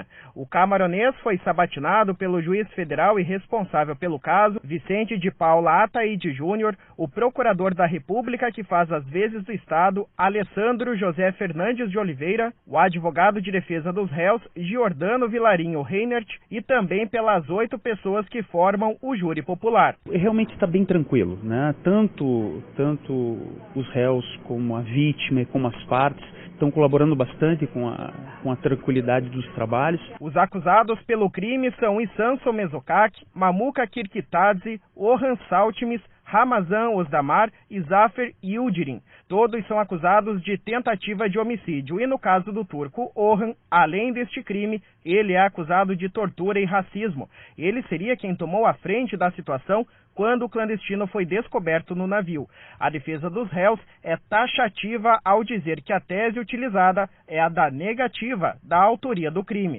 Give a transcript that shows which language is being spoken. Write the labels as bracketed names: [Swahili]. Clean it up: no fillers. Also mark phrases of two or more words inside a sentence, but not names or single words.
[Portuguese] O camaronês foi sabatinado pelo juiz federal e responsável pelo caso, Vicente de Paula Ataíde Júnior, o procurador da República que faz as vezes do Estado, Alessandro José Fernandes de Oliveira, o advogado de defesa dos réus, Giordano Vilarinho Reinert, e também pelas 8 pessoas que formam o júri popular. Realmente está bem tranquilo, né? Tanto os réus como a vítima e como as partes estão colaborando bastante com a tranquilidade dos trabalhos. Os acusados pelo crime são Isanson Mesokak, Mamuka Kirkitadze, Orhan Salmites, Ramazan Osdamar e Zafir Yildirim. Todos são acusados de tentativa de homicídio e, no caso do turco Orhan, além deste crime, ele é acusado de tortura e racismo. Ele seria quem tomou a frente da situação quando o clandestino foi descoberto no navio. A defesa dos réus é taxativa ao dizer que a tese utilizada é a da negativa da autoria do crime.